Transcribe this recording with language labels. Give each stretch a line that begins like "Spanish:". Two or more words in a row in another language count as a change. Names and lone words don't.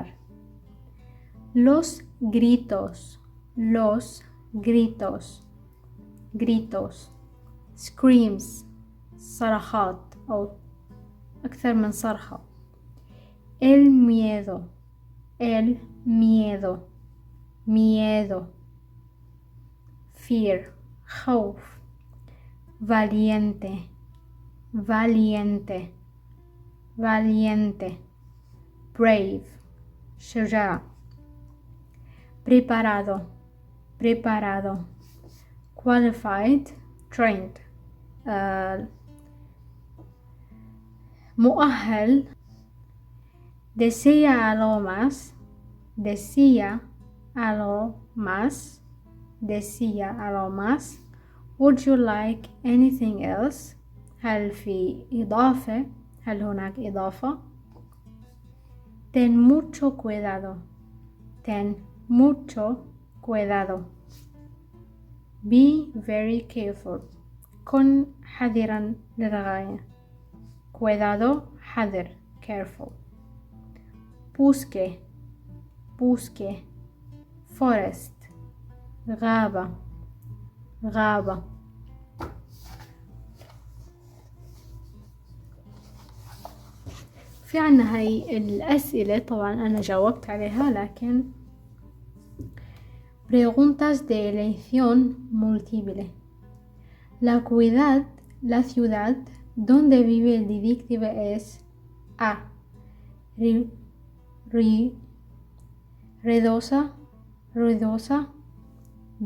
Spanish: los gritos
Arabic: screams صرخات أو أكثر من صرخة.
Spanish: el miedo fear خوف. valiente brave شجاع.
English: preparado qualified trained مؤهل.
Spanish: desea algo más.
English: would you like anything else؟
Arabic: هل هناك إضافة؟
Spanish: ten mucho cuidado
English: be very careful
Arabic: كن حذرا للغاية.
Spanish: cuidado حذر careful. bosque forest غابة.
Arabic: في عنا هاي الأسئلة طبعا أنا جاوبت عليها، لكن
Spanish: preguntas de elección múltiple. la ciudad donde vive el detective es A. ruidosa B.